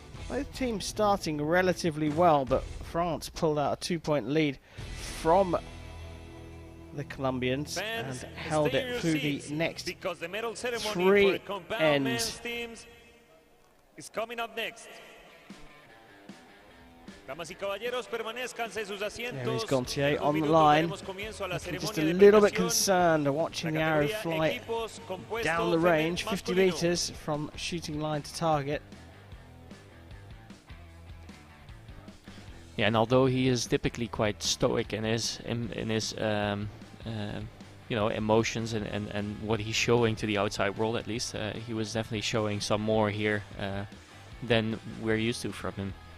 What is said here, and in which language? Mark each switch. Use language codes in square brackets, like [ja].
[en] Both teams starting relatively well, but France pulled out a 2-point lead from the Colombians and held it through the next 3 ends. Is coming up next. [es] Damas y caballeros, permanezcanse sus asientos. [en] There is Gontier on the line, looking just a little bit concerned watching the arrow fly down the range, 50 meters from shooting line to target. Yeah, and although he is typically quite stoic in his you know, emotions and what he's showing to the outside world, at least he was definitely showing some more here than we're used to from him.